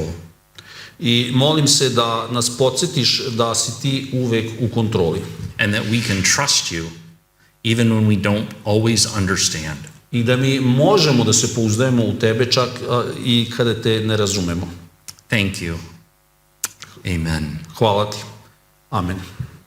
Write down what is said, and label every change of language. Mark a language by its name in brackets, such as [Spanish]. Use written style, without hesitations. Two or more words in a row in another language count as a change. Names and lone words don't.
[Serbian] I molim se da nas podsjetiš da si ti uvek u kontroli. [English] And that we can trust you even when we don't always understand. [Serbian] I da mi možemo da se pouzdajemo u tebe čak i kada te ne razumemo. [English] Thank you. Amen. [Serbian] Hvala ti. Amen.